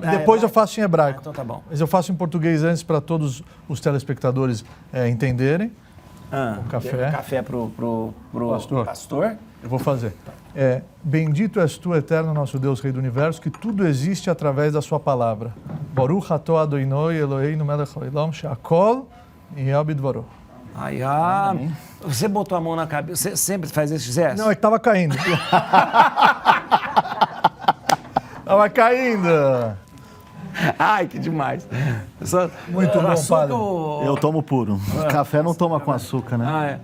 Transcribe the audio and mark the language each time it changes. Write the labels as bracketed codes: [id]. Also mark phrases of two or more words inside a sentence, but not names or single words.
[pt] Depois eu faço em hebraico. Então tá bom. Mas eu faço em português antes para todos os telespectadores entenderem. O café. Café pro pastor. Eu vou fazer. Bendito és tu, eterno nosso Deus, Rei do Universo, que tudo existe através da sua palavra. [he] ברוך אתה אדוני אלוהינו מלך העולם שהכל נהיה בדברו. [pt] Você botou a mão na cabeça, você sempre faz esse gesto? Não, é que tava caindo. Tava caindo. Ai, que demais. Muito bom, padre. Eu tomo puro. Café não toma com açúcar, né?